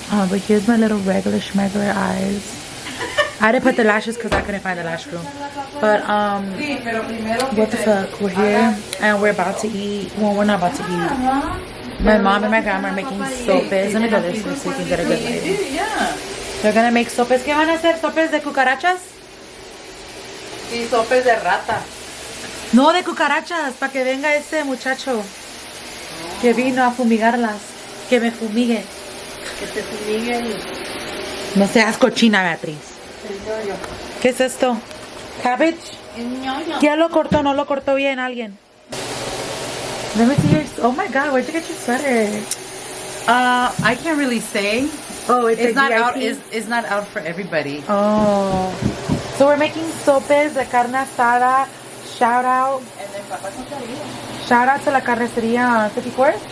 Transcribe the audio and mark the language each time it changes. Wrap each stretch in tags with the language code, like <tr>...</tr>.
<en>But here's my little regular schmegular eyes. I didn't put the lashes because I couldn't find the lash glue. But what the fuck? We're here and we're about to eat. Well, we're not about to eat. My mom and my grandma are making sopes. Let me go this way so you can get a good lighting. They're gonna make sopes.</en> <es>¿Qué van a hacer? ¿Sopes de cucarachas? Y sopes de rata. No, de cucarachas, para que venga ese muchacho que vino a fumigarlas. Que me fumigue. Que te fumigue. No seas cochina, Beatriz. ¿Qué es esto?</es> <en>Cabbage.</en> <es>¿Quién lo cortó? No lo cortó bien alguien.</es> <en>Let me see your... Oh my god, where'd you get your sweater? I can't really say. Oh, It's not VIP? out. It's not out for everybody. Oh. So we're making sopes de carne asada. Shout out. And then Papa Contadillo. Shout out to la carnicería 54th.</en>